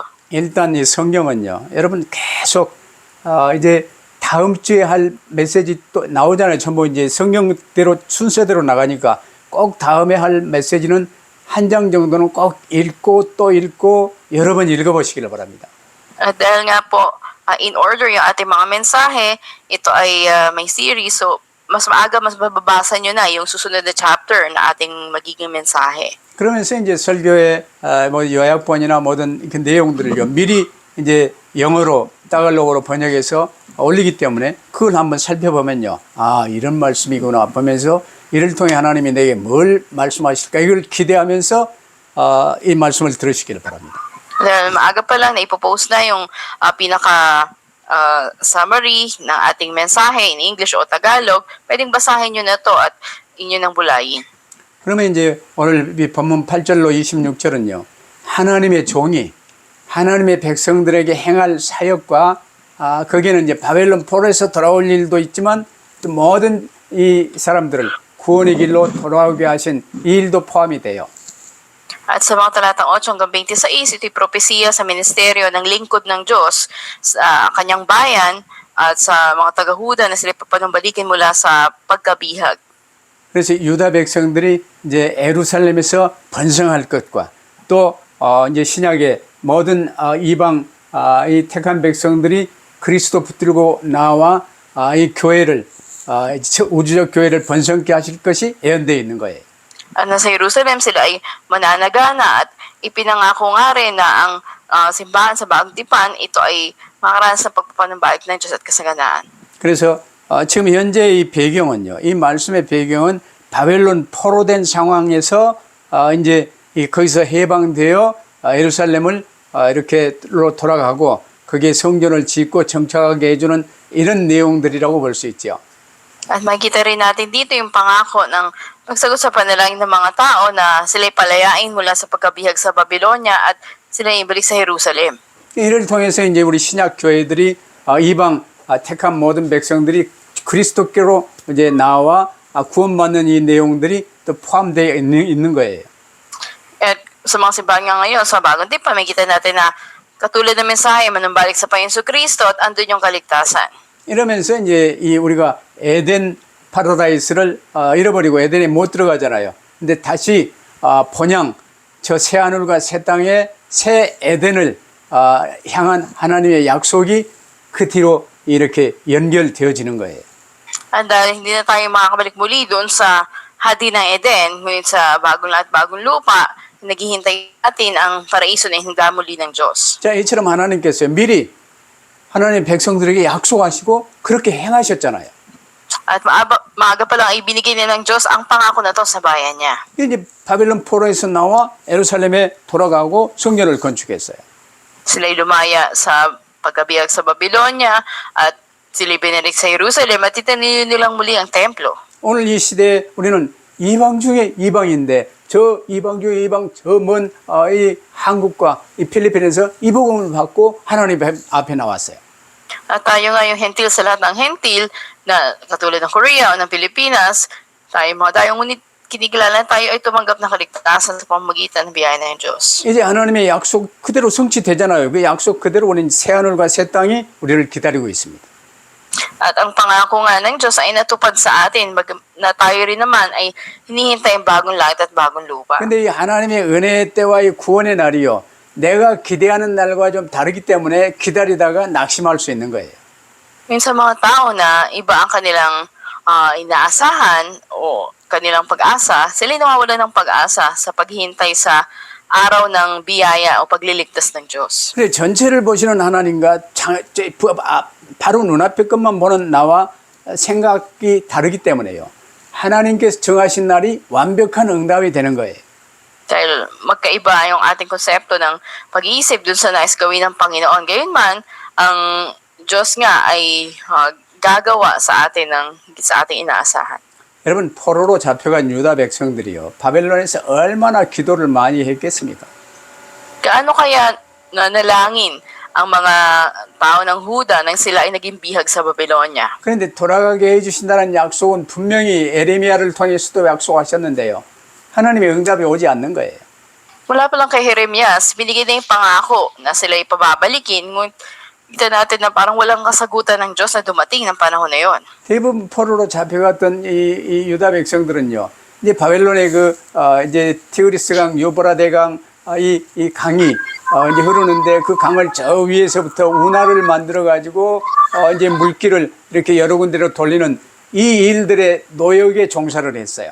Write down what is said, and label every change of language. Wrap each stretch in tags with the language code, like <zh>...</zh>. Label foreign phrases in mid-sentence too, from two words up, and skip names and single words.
<ko>일단 이 성경은요. 여러분 계속 이제 다음 주에 할 메시지 또 나오잖아요. 전부 이제 성경대로 순서대로 나가니까 꼭 다음에 할 메시지는 한 장 정도는 꼭 읽고 또 읽고 여러 번 읽어보시기를 바랍니다.</ko> <tl>At dahil nga po,</tl> <en>in order</en> <tl>yung ating mga mensahe, ito ay may series, so mas maaga, mas mababasa nyo na yung susunod na chapter na ating magiging mensahe.</tl> <ko>그러면서 이제 설교의 뭐 요약본이나 모든 그 내용들을요 미리 이제 영어로 따갈록으로 번역해서 올리기 때문에 그걸 한번 살펴보면요, 아 이런 말씀이구나 보면서 이를 통해 하나님이 내게 뭘 말씀하실까 이걸 기대하면서 이 말씀을 들으시기를 바랍니다.</ko> <tl>Dahil maaga pa lang na ipopost na yung summary ng ating mensahe</tl> <en>in English</en> <tl>o Tagalog, pwedeng basahin nyo na to at inyo nang bulayin.</tl> <ko>그러면 이제 오늘 이 본문 8절로 26절은요. 하나님의 종이 하나님의 백성들에게 행할 사역과 거기에는 이제 바벨론 포로에서 돌아올 일도 있지만 또 모든 이 사람들을 구원의 길로 돌아오게 하신 이 일도 포함이 돼요.</ko> <tl>At sa mga talatang 8 hanggang 26, ito'y propesiya sa ministeryo ng lingkod ng Diyos sa kanyang bayan at sa mga taga-Huda na sila papanumbalikin mula sa pagkabihag.</tl> <ko>그래서 유다 백성들이 이제 예루살렘에서 번성할 것과 또 이제 신약의 모든 이방 이 택한 백성들이 그리스도 붙들고 나와 이 교회를 우주적 교회를 번성케 하실 것이 예언되어 있는 거예요.</ko> <tl>At nasa Jerusalem sila ay mananagana at ipinangako nga rin na ang simbahan sa Bagong Tipan, ito ay makaranas sa pagpapanumbalik ng Diyos at kasaganaan.</tl> <ko>그래서 지금 현재 이 배경은요, 이 말씀의 배경은 바벨론 포로된 상황에서 이제 거기서 해방되어 예루살렘을 이렇게로 돌아가고 거기에 성전을 짓고 정착하게 해주는 이런 내용들이라고 볼 수 있죠.</ko> <tl>At makikita rin natin dito yung pangako ng pagsagot sa panalangin ng mga tao na sila'y palayain mula sa pagkabihag sa Babylonia at sila'y ibalik sa Jerusalem.</tl> <ko>이를 통해서 이제 우리 신약 교회들이 이방 택한 모든 백성들이 그리스도께로 이제 나와 구원받는 이 내용들이 또 포함되어 있는 거예요.</ko> <tl>At sa mga simbahan nga ngayon, sa Bagong Tipan, makikita natin na katulad ng mensahe, manumbalik sa Panginoon Kristo at andun yung kaligtasan.</tl> <ko>이러면서 이제 이 우리가 에덴 파라다이스를 잃어버리고 에덴에 못 들어가잖아요. 근데 다시 본향 저 새 하늘과 새 땅에 새 에덴을 향한 하나님의 약속이 그 뒤로 이렇게 연결되어지는 거예요.</ko> <tl>At dahil hindi na tayo makakabalik muli doon sa hadi ng Eden, ngunit sa bagong lahat, bagong lupa, naghihintay natin ang paraiso na hinda muli ng Diyos.</tl> <ko>자, 이처럼 하나님께서 미리 하나님 백성들에게 약속하시고 그렇게 행하셨잖아요.</ko> <tl>At maaga pa lang ay binigay niya ng Diyos ang pangako na to sa bayan niya.</tl> <ko>이제 바벨론 포로에서 나와 예루살렘에 돌아가고 성전을 건축했어요.</ko> <tl>Sila'y lumaya sa pagkabihag sa Babylonia at sila'y binalik sa Jerusalem at itinayo nilang muli ang templo.</tl> <ko>오늘 이 시대에 우리는 이방 중에 이방인데 저 이방 중에 이방 저 먼 이 한국과 이 필리핀에서 이 복음을 받고 하나님 앞에 나왔어요.</ko> <tl>At tayo nga yung hentil sa lahat ng hentil na katulad ng Korea o ng Pilipinas, tayo mga tayong ngunit kinikilala tayo ay tumanggap ng kaligtasan sa pamamagitan ng biyaya ng Diyos.</tl> <ko>이제 하나님의 약속 그대로 성취되잖아요. 그 약속 그대로 우리는 새 하늘과 새 땅이 우리를 기다리고 있습니다.</ko> <tl>At ang pangako nga ng Diyos ay natupad sa atin na tayo rin naman ay hinihintay ang bagong langit at bagong lupa.</tl> <ko>근데 이 하나님의 은혜의 때와 이 구원의 날이요, 내가 기대하는 날과 좀 다르기 때문에 기다리다가 낙심할 수 있는 거예요.</ko> <tl>Minsan mga tao na iba ang kanilang inaasahan o kanilang pag-asa, sila nawawalan ng pag-asa sa paghihintay sa araw ng biyaya o pagliligtas ng Diyos.</tl> <ko>근데 전체를 보시는 하나님과 바로 눈앞의 것만 보는 나와 생각이 다르기 때문에요. 하나님께서 정하신 날이 완벽한 응답이 되는 거예요.</ko> <tl>Dahil magkaiba yung ating konsepto ng pag-iisip dun sa nais gawin ng Panginoon. Gayunman, ang Diyos nga ay gagawa sa atin ng higit sa ating inaasahan.</tl> <ko>여러분, 포로로 잡혀간 유다 백성들이요, 바벨론에서 얼마나 기도를 많이 했겠습니까?</ko> <tl>Gaano kaya nanalangin ang mga tao ng Huda nang sila ay naging bihag sa Babylonia?</tl> <ko>그런데 돌아가게 해주신다는 약속은 분명히 에레미야를 통해서도 약속하셨는데요, 하나님의 응답이 오지 않는 거예요.</ko> <tl>Mula pa lang kay Jeremias, binigay na yung pangako na sila ay pababalikin. Ngunit kita natin na parang walang kasagutan ng Diyos na dumating ng panahon na yon.</tl> <ko>대부분 포로로 잡혀갔던 이 유다 백성들은요, 이제 바벨론의 이제 티그리스강, 유브라데강, 이 강이 이제 흐르는데 그 강을 저 위에서부터 운하를 만들어 가지고 이제 물길을 이렇게 여러 군데로 돌리는 이 일들의 노역에 종사를 했어요.</ko>